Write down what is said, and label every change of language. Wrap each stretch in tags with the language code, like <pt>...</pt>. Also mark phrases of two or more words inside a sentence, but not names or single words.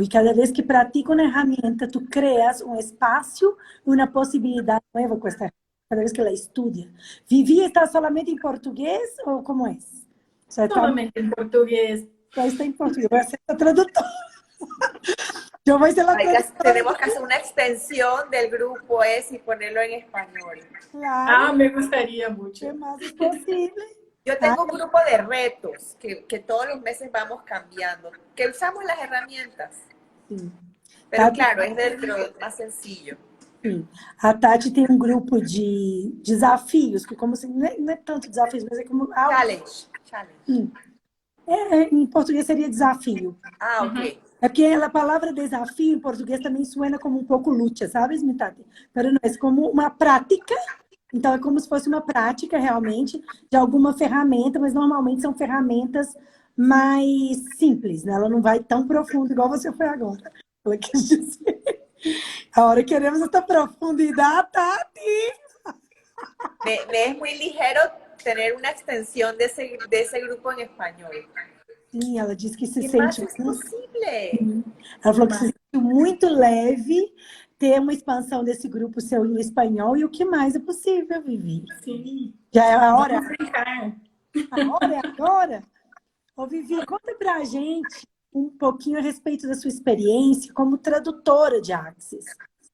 <pt>E cada vez que pratica uma ferramenta, tu crias um espaço e uma possibilidade nova com esta. Cada vez que ela estuda. Vivi está solamente em português ou como é? Só está, Solamente em português. só está em português. Vai ser a tradutora. Eu vou ser a tradutora.</pt> <es>Tenemos que hacer una extensión del grupo ese y ponerlo en español. Claro, Ah, me gustaría mucho.</es> <pt>é mais possível.</pt> <es>Yo tengo un grupo de retos que todos los meses vamos cambiando, que usamos las herramientas,</es> <pt>Sim.</pt> <es>pero claro, es dentro más sencillo.</es> <pt>Sim. A Tati tem um grupo de desafios, que como se, não é tanto desafios, mas é como... Challenge. Em português seria desafio. Ah, ok. É porque a palavra desafio em português também suena como um pouco luta, sabes, Tati? Mas não é como uma prática. Então, é como se fosse uma prática, realmente, de alguma ferramenta, mas normalmente são ferramentas mais simples, né? Ela não vai tão profundo igual você foi agora. Ela quis dizer.</pt> <es>Ahora queremos esta profundidad, Tati. Me es muy ligero tener una extensión de ese grupo en español.</es> <pt>Sim, ela disse que se</pt> <es>¿Qué</es> <pt>sente...</pt> <es>más es posible?</es> <pt>Ela falou que se sentiu muito leve ter uma expansão desse grupo seu em espanhol. E o que mais é possível, Vivi? Sim. Já é a hora? Vamos brincar. A hora é agora? Ô, Vivi, conta pra gente um pouquinho a respeito da sua experiência como tradutora de Axis.</pt>